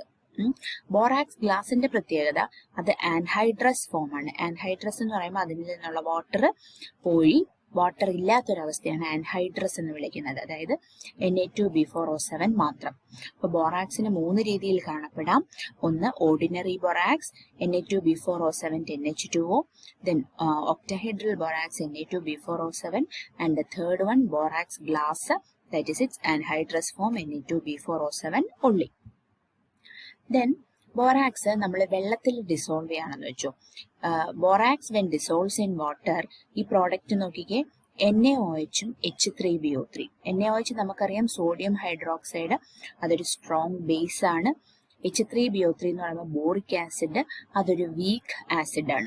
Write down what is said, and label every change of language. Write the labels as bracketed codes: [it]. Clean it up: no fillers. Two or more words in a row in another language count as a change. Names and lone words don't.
[ml] ബോറാക്സ് ഗ്ലാസിന്റെ പ്രത്യേകത, അത് ആൻഹൈഡ്രസ് ഫോമാണ്. ആൻഹൈഡ്രസ് എന്ന് പറയുമ്പോൾ അതിൽ നിന്നുള്ള വാട്ടർ പോയി വാട്ടർ ഇല്ലാത്തൊരവസ്ഥയാണ് ആൻഹൈഡ്രസ് എന്ന് വിളിക്കുന്നത്, അതായത് Na2B4O7 മാത്രം. അപ്പൊ ബോറാക്സിന് 3 രീതിയിൽ കാണപ്പെടാം. ഒന്ന് [en] ordinary borax [ml] Na2B4O7 10H2O, [en] then octahedral borax [ml] Na2B4O7, [en] and the third one borax glass, that is its anhydrous form Na2B4O7 only. [ml] ദെൻ ബോറാക്സ് നമ്മൾ വെള്ളത്തിൽ ഡിസോൾവ് ചെയ്യാണെന്ന് വെച്ചു. [en] borax when dissolves in water, [ml] ഈ പ്രോഡക്റ്റ് നോക്കിക്കേ, NaOHഉം H3BO3. NaOH നമുക്കറിയാം [en] sodium hydroxide, [ml] അതൊരു [en] strong base [ml] ആണ്. H3BO3 എന്ന് പറയുമ്പോൾ [en] boric acid, [ml] അതൊരു [en] weak acid [ml] ആണ്.